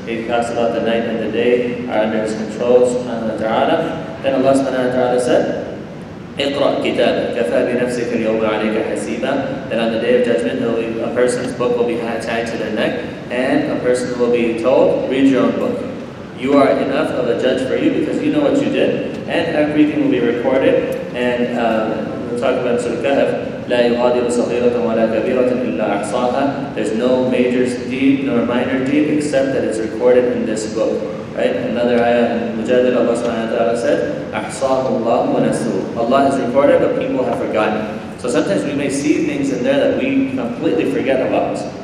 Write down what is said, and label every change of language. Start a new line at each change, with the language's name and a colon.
English: He talks about the night and the day are under His control subhanahu wa ta'ala. Then Allah subhanahu wa ta'ala said,
Arabic: اقرأ كتابك كفى بنفسك اليوم عليك حسيبا.
English: That on the day of judgment a person's book will be tied to their neck, and a person will be told, read your own book. You are enough of a judge for you because you know what you did, and everything will be recorded. And we'll talk about Surah al
Arabic: لا يغادر صغيرة ولا كبيرة إلا أحصاها.
English: There's no major deed nor minor deed except that it's recorded in this book. Right? Another ayah in Mujadil, Allah subhanahu wa ta'ala said,
Arabic: أحصاه الله ونسوه.
English: Allah has recorded, but people have forgotten. So sometimes we may see things in there that we completely forget about.